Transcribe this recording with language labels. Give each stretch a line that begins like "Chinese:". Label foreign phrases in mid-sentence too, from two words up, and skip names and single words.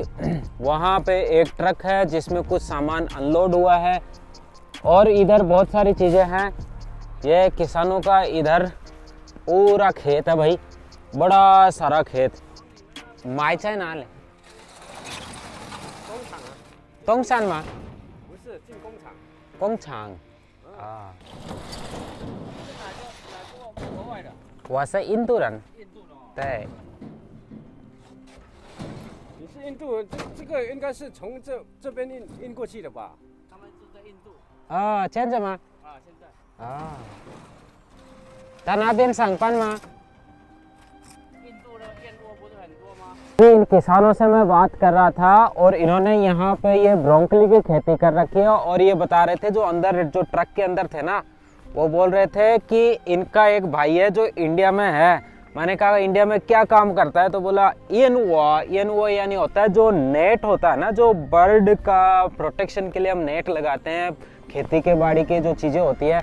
Hindi: वहाँ पे एक ट्रक है जिसमें कुछ सामान अनलोड हुआ है और इधर बहुत सारी चीज़ें हैं। ये किसानों का इधर पूरा खेत है भाई, बड़ा सारा खेत। माइचाई नाल तोंगशान मा गोंगछांग।
Chinese: 我是印度人。对。你是印度人，这个应该是从这边运过去的吧？他们住在印度。哦，现在吗？啊，现在。啊。在那边上班吗？印度的燕窝不是很多吗？
Hindi: इन किसानों से मैं बात कर रहा था और इन्होंने यहाँ पे ये ब्रोंकली की खेती कर रखी है। और ये बता रहे थे जो अंदर जो ट्रक के अंदर थे ना, वो बोल रहे थे कि इनका एक भाई है जो इंडिया में है। मैंने कहा इंडिया में क्या काम करता है, तो बोला ईएनओ यानी होता है जो नेट होता है ना, जो बर्ड का प्रोटेक्शन के लिए हम नेट लगाते हैं, खेती के बाड़ी की जो चीज़ें होती है।